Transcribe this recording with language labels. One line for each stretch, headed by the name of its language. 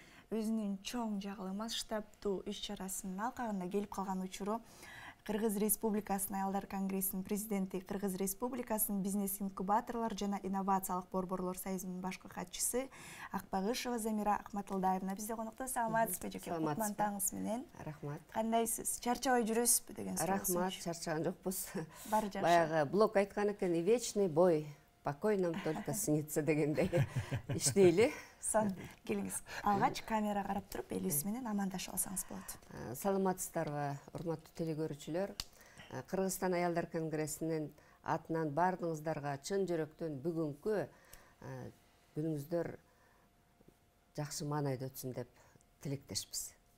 Kyrgyz: Өзүнүн чоң жагылы масштабдуу иш-чарасынын алкагында келип калган учуру Кыргыз Республикасынын Аялдар конгрессинин президенти, Кыргыз Республикасынын бизнес инкубаторлор жана инновациялык борборлор союзунун башкы катчысы Акбагышева Замира Акматылдаевна бизде конокто. Саламатсызбы жеке? Кутман таңыңыз менен. Рахмат. Кандайсыз? Чарчабай жүрөсүзбү деген суроо. Рахмат, чарчаган жокпуз. Баары жакшы. Баягы блок айткан экен,
Russian: вечный бой, покой нам только снится
Kyrgyz: дегендей. Иштейли. Сан, келиңиз. Алгач камера карап туруп, элибиз менен амандашып алсаңыз болот. Саламатсыздарбы, урматтуу телегөрүүчүлөр. Кыргызстан Аялдар конгрессинин атынан баардыгыңыздарга чын жүрөктөн бүгүнкү күнүңүздөр жакшы маанайда өтсүн деп тилектешпиз.